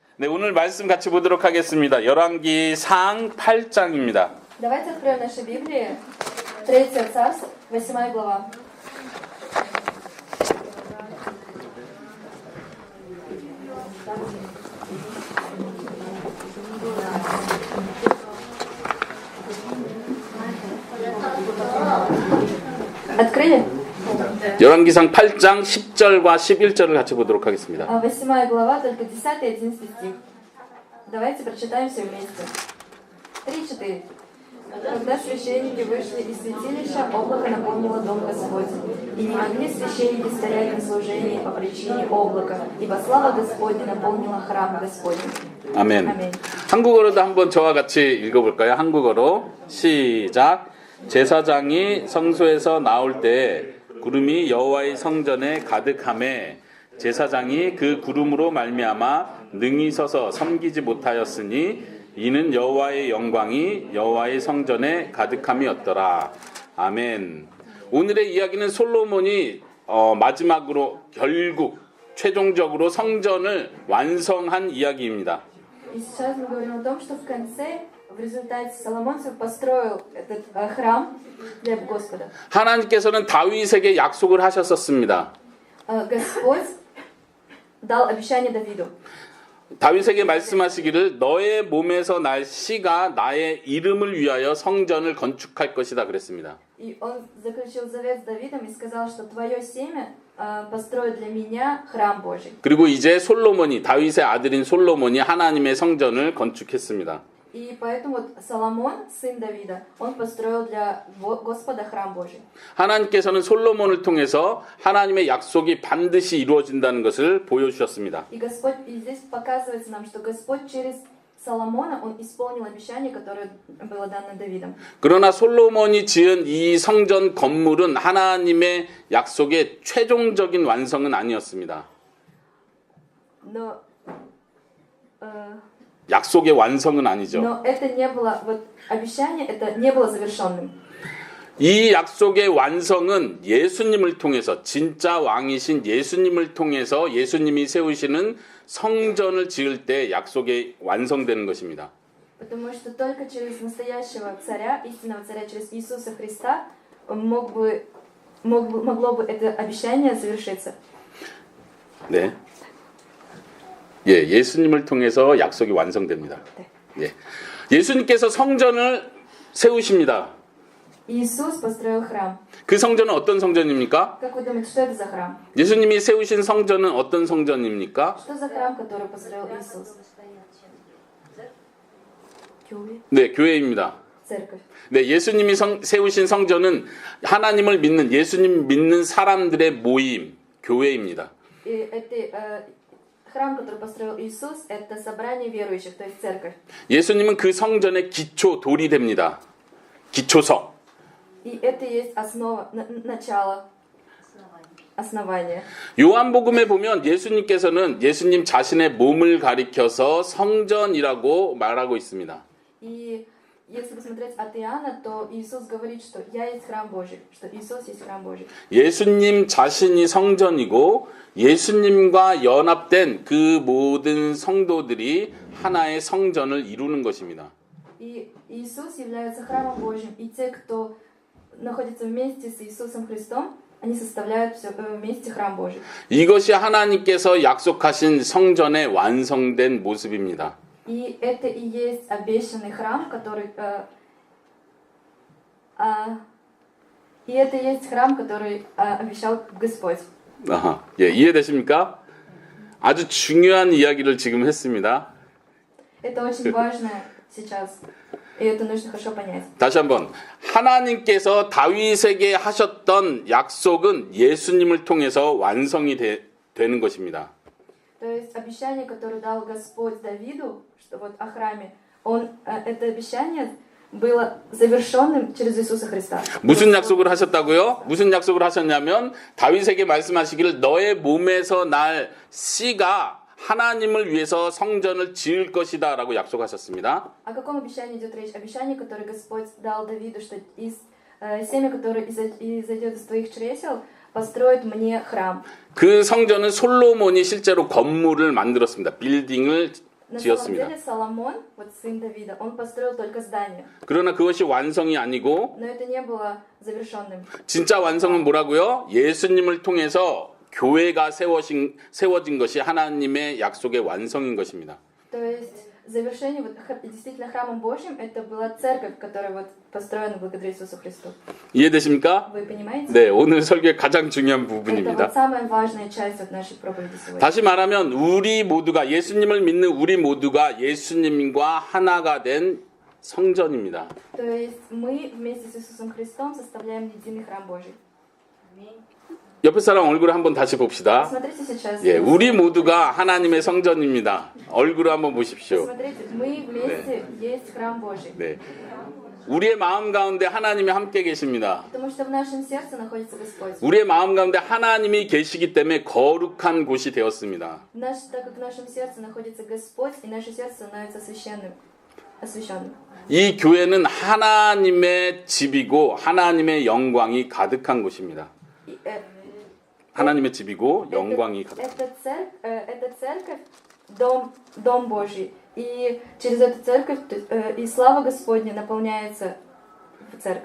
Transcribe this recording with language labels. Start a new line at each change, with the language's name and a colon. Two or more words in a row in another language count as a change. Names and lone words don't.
Korean: 네, 오늘 말씀 같이 보도록 하겠습니다. 열왕기상 8장입니다.
Russian: Давайте откроем наши Библии. 3 Царств, 8 глава. Открыли?
Korean: 열왕기상 8장 10절과 11절을 같이 보도록 하겠습니다.
Russian: 8 глава, только 10 и 11 стих. Давайте прочитаем все вместе. 3-4. Когда священники вышли из святилища, облако наполнило дом Господень. И не могли священники стоять на служении по причине облака, ибо слава Господня наполнила храм Господень.
Korean: 아멘. 아멘. 한국어로도 한번 저와 같이 읽어볼까요? 한국어로 시작. 제사장이 성소에서 나올 때 구름이 여호와의 성전에 가득하매 제사장이 그 구름으로 말미암아 능히 서서 섬기지 못하였으니 이는 여호와의 영광이 여호와의 성전에 가득함이었더라. 아멘. 오늘의 이야기는 솔로몬이 마지막으로 결국 최종적으로 성전을 완성한 이야기입니다.
Russian: И сейчас мы говорим о том, что в конце, в результате Соломон построил этот храм для Господа.
Korean: 하나님께서는 다윗에게 약속을 하셨었습니다.
Russian: Господь дал обещание Давиду.
Korean: 다윗에게 말씀하시기를 너의 몸에서 날 씨가 나의 이름을 위하여 성전을 건축할 것이다 그랬습니다.
Russian: И он заключил завет с Давидом и сказал, что твое семя построит для меня храм Божий.
Korean: 그리고 이제 솔로몬이 다윗의 아들인 솔로몬이 하나님의 성전을 건축했습니다.
Russian: И поэтому вот Соломон, сын Давида, он построил для Господа храм Божий.
Korean: 하나님께서는 솔로몬을 통해서 하나님의 약속이 반드시 이루어진다는 것을 보여주셨습니다.
Russian: И Господь, и здесь показывается нам, что Господь через Соломона, он исполнил обещание, которое было дано Давидом.
Korean: 그러나 솔로몬이 지은 이 성전 건물은 하나님의 약속의 최종적인 완성은 아니었습니다.
Russian: Но
Korean: 약속의 완성은 아니죠.
Russian: Но это не было, вот обещание, это не было завершенным.
Korean: 이 약속의 완성은 예수님을 통해서 진짜 왕이신 예수님을 통해서 예수님이 세우시는 성전을 지을 때 약속이 완성되는 것입니다.
Russian: Потому что только через настоящего царя, истинного царя, через Иисуса Христа могло бы это обещание завершиться.
Korean: 네. 예, 예수님을 통해서 약속이 완성됩니다. 네. 예. 예수님께서 성전을 세우십니다.
Russian: Иисус построил храм.
Korean: 그 성전은 어떤 성전입니까?
Russian: Как вы думаете, что это за храм?
Korean: 예수님이 세우신 성전은 어떤 성전입니까?
Russian: Что за храм, который построил Иисус?
Korean: 교회? 네, 교회입니다.
Russian: Церковь.
Korean: 네, 예수님이 세우신 성전은 하나님을 믿는 예수님 믿는 사람들의 모임, 교회입니다.
Russian: И это храм, который построил Иисус, это собрание верующих, то есть церковь.
Korean: 예수님은 그 성전의 기초 돌이 됩니다. 기초석.
Russian: И это есть основа, начало, основание.
Korean: 요한복음에 보면 예수님께서는 예수님 자신의 몸을 가리켜서 성전이라고 말하고 있습니다.
Russian: И если посмотреть от Иоанна, то Иисус говорит, что я есть храм Божий, что Иисус есть храм Божий.
Korean: 예수님 자신이 성전이고 예수님과 연합된 그 모든 성도들이 하나의 성전을 이루는 것입니다.
Russian: И Иисус является храмом Божьим, и те, кто находится вместе с Иисусом Христом, они составляют все вместе храм Божий.
Korean: 이것이 하나님께서 약속하신 성전의 완성된 모습입니다. И это и есть обещанный храм, который и это и есть храм, который обещал Господь. 아하, 예, 이해되십니까? 아주 중요한 이야기를 지금 했습니다.
Russian: Это очень важно сейчас, и это нужно хорошо понять.
Korean: 다시 한번 하나님께서 다윗에게 하셨던 약속은 예수님을 통해서 완성이 되는 것입니다.
Russian: То есть обещание, которое дал Господь Давиду, что вот о храме, это обещание было завершенным через Иисуса Христа.
Korean: 무슨 약속을 하셨다고요? 무슨 약속을 하셨냐면 다윗에게 말씀하시기를 너의 몸에서 날 씨가 하나님을 위해서 성전을 지을 것이다 라고 약속하셨습니다.
Russian: О каком обещании идет речь? Обещание, которое Господь дал Давиду, что семя, которое изойдет из твоих чресел, построит мне храм.
Korean: 그 성전은 솔로몬이 실제로 건물을 만들었습니다. 빌딩을
Russian: На самом
Korean: 지었습니다.
Russian: деле Соломон, вот сын Давида, он построил только здание.
Korean: 그러나 그것이 완성이 아니고
Russian: Но это не было завершенным.
Korean: 진짜 완성은 뭐라고요? 예수님을 통해서 교회가 세워진 것이 하나님의 약속의 완성인 것입니다.
Russian: То есть завершение, вот, действительно храмом Божьим, это была церковь, которая вот построена благодаря Иисусу Христу.
Korean: 이해되십니까?
Russian: Вы понимаете?
Korean: 네, 오늘 설교의 가장 중요한
Russian: Это
Korean: 부분입니다.
Russian: вот самая важная часть от нашей проповеди сегодня.
Korean: 다시 말하면 우리 모두가 예수님을 믿는 우리 모두가 예수님과 하나가 된 성전입니다.
Russian: То есть мы вместе с Иисусом Христом составляем единый храм Божий.
Korean: 옆에 사람 얼굴을 한번 다시 봅시다.
Russian: Посмотрите сейчас.
Korean: 예, 우리 모두가 하나님의 성전입니다. 얼굴을 한번 보십시오.
Russian: Посмотрите, мы вместе есть храм Божий.
Korean: 네. 우리의 마음 가운데 하나님이 함께 계십니다.
Russian: Потому что в нашем сердце находится Господь.
Korean: 우리의 마음 가운데 하나님이 계시기 때문에 거룩한 곳이 되었습니다.
Russian: Так как в нашем сердце находится Господь, и наше сердце становится освященным.
Korean: 이 교회는 하나님의 집이고 하나님의 영광이 가득한 곳입니다.
Russian: И,
Korean: 하나님의 집이고 영광이 가득한
Russian: это церковь, дом Божий. И через эту церковь и слава Господня наполняется в церковь.